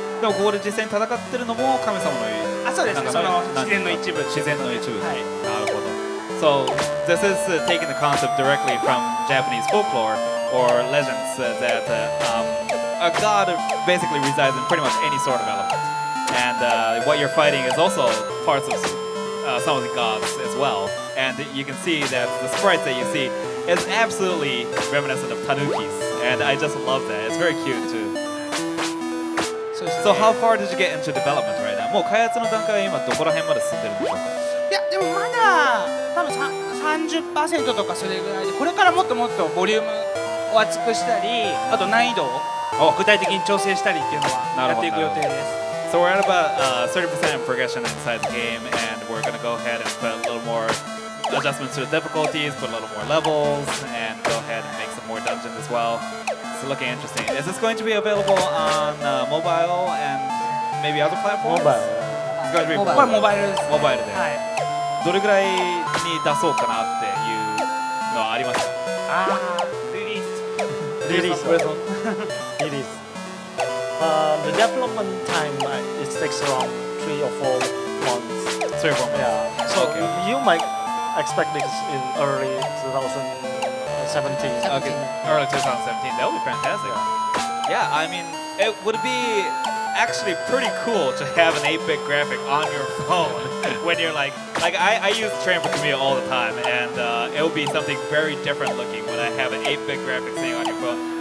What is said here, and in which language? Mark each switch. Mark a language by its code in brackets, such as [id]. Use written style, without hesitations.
[ja] でもここで実際に戦ってるのも神様のそうですね。その自然の一部。自然の一部。はい。なるほど。 [en] So this is taking the concept directly from Japanese folklore or legends that a god basically resides in pretty much any sort of element, and what you're fighting is also parts of some of the gods as well. And you can see that the sprites that you see is absolutely reminiscent of tanukis, and I just love that. It's very cute too. So how far did you get into development right now? [ja] もう開発の段階は今どこら辺まで進んでるんでしょうか？いやでもまだ多分30%とかそれぐらいで、これからもっともっとボリュームを厚くしたり、あと難易度を具体的に調整したりっていうのはやっていく予定です。 [en] So we're at about 30% progression inside the game, and we're going to go ahead and put a little more adjustments to the difficulties, put a little more levels, and go ahead and make some more dungeons as well. It's looking interesting. Is this going to be available on mobile and maybe other platforms? Mobile. It's going to be [ja] これはモバイルです。モバイルで。はい。どれぐらいに出そうかなっていうのはありますか？ [en] Release. Release. The development time it takes around 3 or 4 months. 3 or 4 months. Yeah. So Okay. you might expect this in early 2017. Okay, early 2017. That would be fantastic. Yeah, I mean, it would be actually pretty cool to have an 8-bit graphic on your phone when you're like I use Train for Commute all the time, and it will be something very different looking when I have an 8-bit graphic sitting on your phone.